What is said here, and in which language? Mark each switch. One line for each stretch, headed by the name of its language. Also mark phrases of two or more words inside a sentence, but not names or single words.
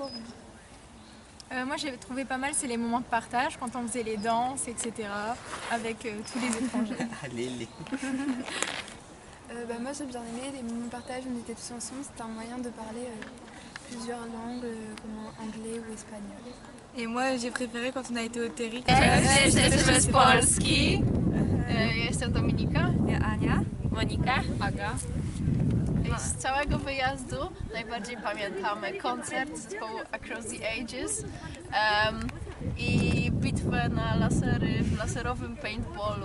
French: Moi j'ai trouvé pas mal, c'est les moments de partage, quand on faisait les danses, etc. avec tous les étrangers. Allez, Moi j'ai bien aimé les moments de partage, on était tous ensemble, c'était un moyen de parler plusieurs langues comme anglais ou espagnol. Et moi j'ai préféré quand on a été au Terry.
Polish: Jesteśmy z Polski. Jestem Dominika. Ja Ania. Monika. Aga. Z całego wyjazdu najbardziej pamiętamy koncert zespołu Across the Ages i bitwę na lasery w laserowym paintballu,